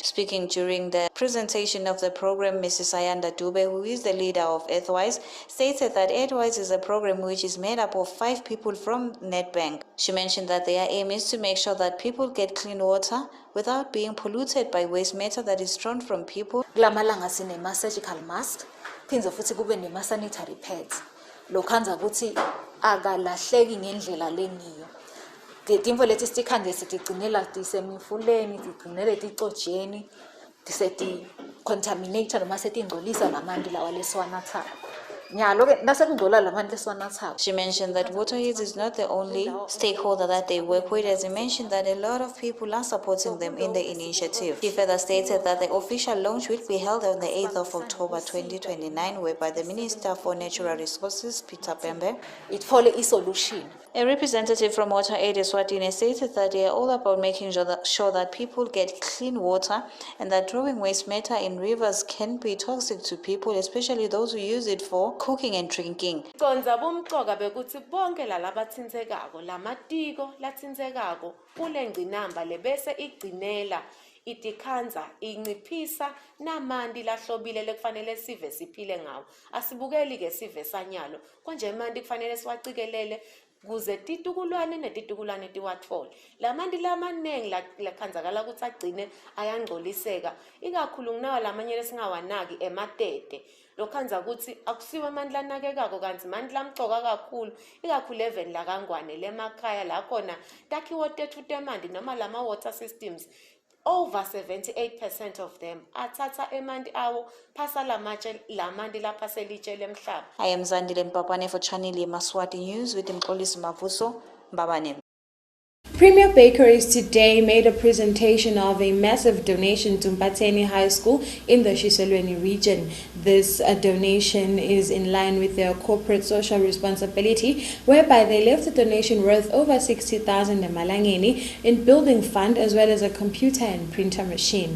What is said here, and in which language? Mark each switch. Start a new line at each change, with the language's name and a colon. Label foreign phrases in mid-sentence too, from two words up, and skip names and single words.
English: Speaking during the presentation of the program, Mrs. Ayanda Dube, who is the leader of Earthwise, stated that Earthwise is a program which is made up of 5 people from Nedbank. She mentioned that their aim is to make sure that people get clean water, without being polluted by waste matter that is drawn from people.
Swati: Kulamalanga sinema-
English: surgical mask,
Swati: phinze futhi kube nema-sanitary pads. Lokhanza ukuthi akalahleki ngendlela lengiyo. Timvo leti sikhande sitigcinela tisemifuleni, tigcinele ticojeni, diseti-contaminate noma setingcolisa lamanti lawa lesiwanathayo.
English: She mentioned that WaterAid is not the only stakeholder that they work with, as he mentioned that a lot of people are supporting them in the initiative. She further stated that the official launch will be held on the 8th of October 2029, whereby the Minister for Natural Resources, Peter Pembe, solution. A representative from WaterAid ESWATINI stated that they are all about making sure that people get clean water and that throwing waste matter in rivers can be toxic to people, especially those who use it for cooking and drinking.
Swati: Konza bumcoka bekuthi bonke lalabathintekako lamatiko lathintekako kule ngcinamba lebese igcinela itikhanza inciphisa namanti lahlobile lekufanele sive siphile ngawo asibukeli ke sive sanyalo konje manti kufanele siwacikelele kuze titukulwane netitukulwane tiwathole lamanti lamanengi lakhanzakala ukuthi agcine ayangcoliseka ikakhulu kunawa lamanye lesingawanaki ematete lokhanza ukuthi akusiwe amandla lanakekako kanti manje lamcoka kakhulu ikakhulu even la kangwane lemakhaya la khona takhiwo tethu temanti noma lama
English: water systems over 78% of them
Swati: athatha emanti awo phasa lamanti laphaselitshe lemhlaba.
English: I am Zandile Mpapane for Channel Yemaswati News with Mxolisi Mavuso Mbabane. Premier Bakeries today made a presentation of a massive donation to BULLETIN High School in the Shiselweni region. This donation is in line with their corporate social responsibility, whereby they left a donation worth over 60,000 emalangeni in building fund as well as a computer and printer machine.